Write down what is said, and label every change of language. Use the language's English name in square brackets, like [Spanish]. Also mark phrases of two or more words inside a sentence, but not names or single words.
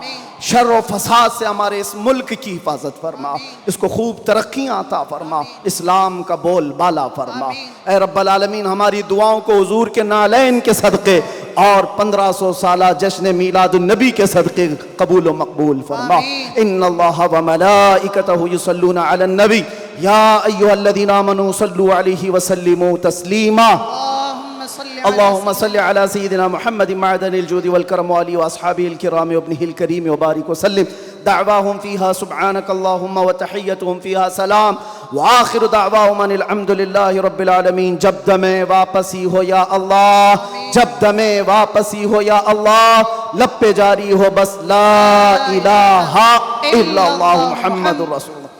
[Urdu] شر و فساد سے ہمارے اس ملک کی حفاظت فرما، اس کو خوب ترقیاں عطا فرما، اسلام کا بول بالا فرما. اے [Arabic] رب العالمين, [Urdu] ہماری دعاؤں کو حضور کے نعلین کے صدقے اور 1500 سالہ جشن میلاد النبی کے صدقے قبول و مقبول فرما. [Arabic] إن الله وملائكته يصلون على النبي يا أيها الذين آمنوا صلوا عليه وسلموا تسليما. اللهم صل على سيدنا محمد معدن الجود والكرم وآله وأصحابه الكرام وابنه الكريم وبارك وسلم. دعواهم فيها سبحانك اللهم وتحيتهم فيها سلام وآخر دعواهم أن الحمد لله رب العالمين. [Urdu] جب دمِ واپسی ہو یا اللہ، جب دمِ واپسی ہو یا اللہ، لب پہ جاری ہو بس [Arabic] لا إله إلا الله محمد رسول الله.